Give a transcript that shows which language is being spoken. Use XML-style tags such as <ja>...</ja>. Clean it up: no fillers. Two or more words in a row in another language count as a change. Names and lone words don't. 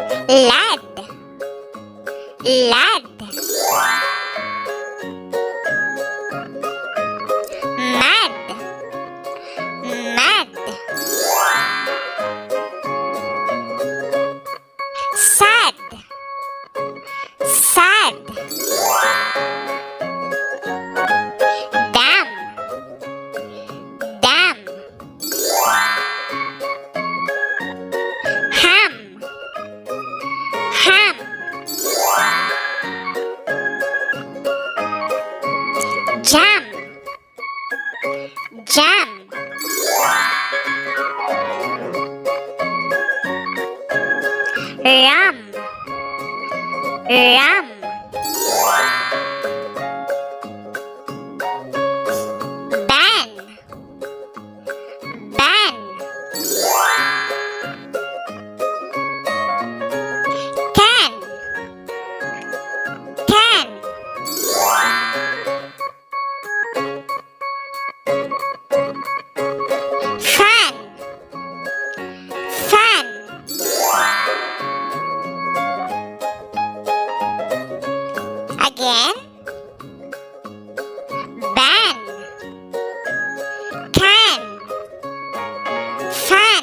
<en>lad, lad, mad, mad, sad, sad, damn, damn, ham, ham, jam, jam, rum, rum, ban, ban, can, can, fan, fan, again, ban, can, fan.</en>